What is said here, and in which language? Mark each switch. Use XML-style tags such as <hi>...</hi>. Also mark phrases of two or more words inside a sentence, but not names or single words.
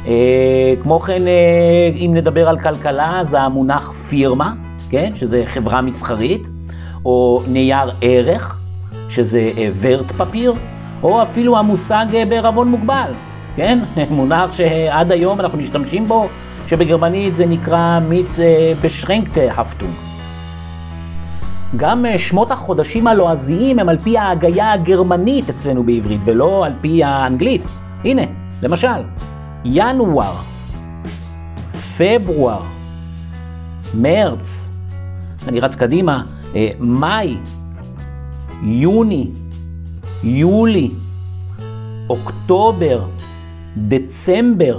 <he>כמו כן, אם נדבר על כלכלה, זה המונח פירמה, כן? שזה חברה מסחרית, או נייר ערך, שזה</he> <de>Wert Papier,</de> <he>או אפילו המושג בערבון מוגבל, כן? מונח שעד היום אנחנו משתמשים בו, שבגרמנית זה נקרא</he> <de>mit beschränkte Haftung.</de> <he>גם שמות החודשים הלועזיים הם על פי ההגייה הגרמנית אצלנו בעברית, ולא על פי האנגלית. הנה, למשל, ינואר, פברואר, מרץ, אני רץ קדימה, מאי, יוני, יולי, אוקטובר, דצמבר.</he>